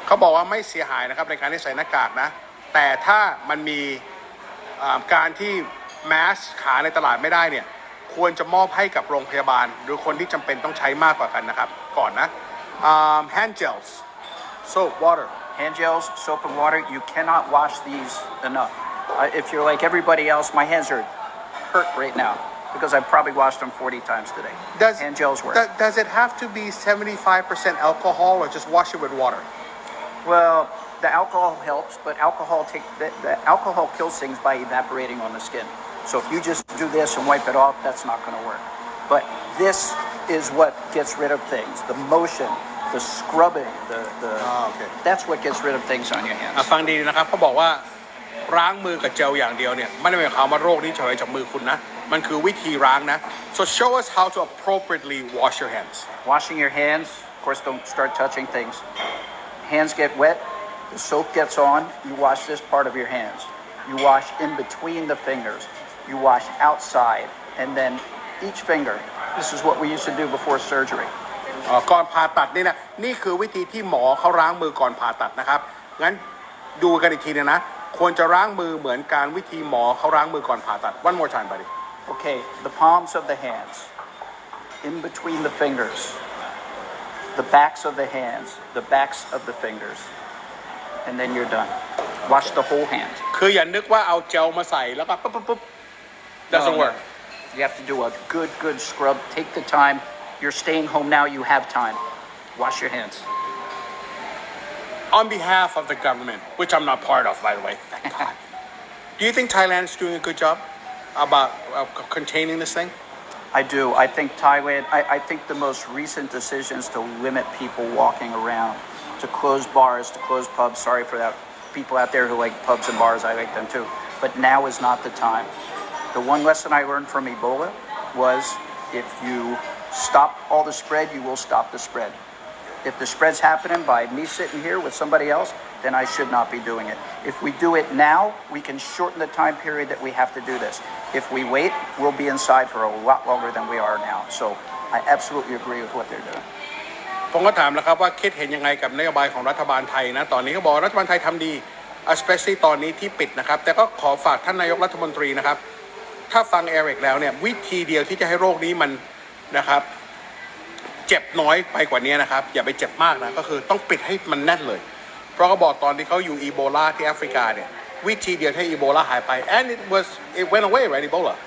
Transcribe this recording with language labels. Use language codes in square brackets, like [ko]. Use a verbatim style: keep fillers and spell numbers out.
[th] เขาบอกว่าไม่เสียหายนะครับในการที่ใส่หน้ากากนะแต่ถ้ามันมีอ่าการที่แมสหาในตลาดไม่ได้เนี่ยควรจะมอบให้กับโรงพยาบาลหรือคนที่จำเป็นต้องใช้มากกว่ากันนะครับก่อนนะอ่า [en] hand gels soap water Hand gels, soap and water, you cannot wash these enough. Uh, if you're like everybody else, my hands are hurt right now because I've probably washed them forty times today. does Hand gels work. does, does it have to be seventy-five percent alcohol or just wash it with water Well, the alcohol helps, but alcohol take the, the alcohol kills things by evaporating on the skin. So if you just do this and wipe it off, that's not going to work. But this is what gets rid of things: the motion, the scrubbing, the the. [th] อ่าโอเค [en] That's what gets rid of things on your อ่ะ hands. [th] ฟังดีนะครับเขาบอกว่าล้างมือกับเจลอย่างเดียวเนี่ยไม่ได้หมายความว่าโรคนี้จะหายจากมือคุณนะมันคือวิธีล้างนะ [en] so show us how to appropriately wash your hands Washing your hands, of course, don't start touching things. Hands get wet, the soap gets on, you wash this part of your hands. You wash in between the fingers, you wash outside, and then each finger. This is what we used to do before surgery. [th] อ่าก่อนผ่าตัดนี่นะนี่คือวิธีที่หมอเขาล้างมือก่อนผ่าตัดนะครับงั้นดูกันอีกทีนึงนะควรจะล้างมือเหมือนการวิธีหมอเขาล้างมือก่อนผ่าตัด [en] one more time buddy Okay, the palms of the hands, in between the fingers, the backs of the hands, the backs of the fingers, and then you're done. Wash the whole hand. [th] คืออย่านึกว่าเอาเจลมาใส่แล้วก็ปุ๊บปุ๊บปุ๊บ [en] doesn't work You have to do a good, good scrub. Take the time. You're staying home now. You have time. Wash your hands. on behalf of the government, which I'm not part of, by the way. Thank God. Do you think Thailand is doing a good job about uh, c- containing this thing? I do. I think Thailand, I, I think the most recent decisions to limit people walking around, to close bars, to close pubs, sorry for that. People out there who like pubs and bars, I like them too. But now is not the time. The one lesson I learned from Ebola was if you stop all the spread, you will stop the spread. If the spread's happening by me sitting here with somebody else, then I should not be doing it. If we do it now, we can shorten the time period that we have to do this. If we wait, we'll be inside for a lot longer than we are now. So I absolutely agree with what they're doing. [th] ผมก็ถามนะครับว่าคิดเห็นยังไงกับนโยบายของรัฐบาลไทยนะตอนนี้ก็บอกว่ารัฐบาลไทยทำดี especially ตอนนี้ที่ปิดนะครับแต่ก็ขอฝากท่านนายกรัฐมนตรีนะครับถ้าฟังเอริกแล้วเนี่ยวิธีเดียวที่จะให้โรคนี้มันนะครับเจ็บน้อยไปกว่านี้นะครับอย่าไปเจ็บมากนะก็คือต้องปิดให้มันแน่นเลยเพราะเขาบอกตอนที่เขาอยู่อีโบลาที่แอฟริกาเนี่ยวิธีเดียวให้อีโบลาหายไป [en] and it was it went away right Ebola